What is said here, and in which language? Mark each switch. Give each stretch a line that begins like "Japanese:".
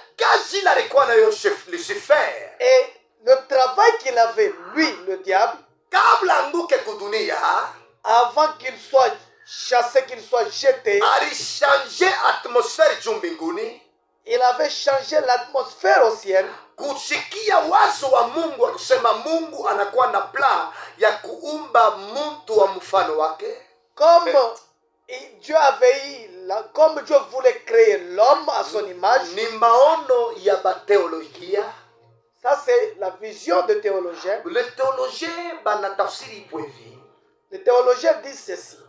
Swahili: Kazi ile alikuwa nayo Lucifer,
French: Et le travail qu'il avait, lui, le diable,
Swahili: kabla anguke kudunia,
French: avant qu'il soit chassé, qu'il soit jeté,
Swahili: alishange atmosfere juu mbinguni,
French: il avait changé l'atmosphère au ciel
Swahili: kusikia wazo wa Mungu wa kusema Mungu anakuwa na plan ya kuumba mtu wa mfano wake.
French: comme Dieu avait eu, comme Dieu voulait créer l'homme à son image.
Swahili: Ni maono ya bateolojia.
French: Ça, c'est la vision de théologien.
Swahili: Le théologien banatafsiri ipo hivi:
French: Les théologiens disent ceci.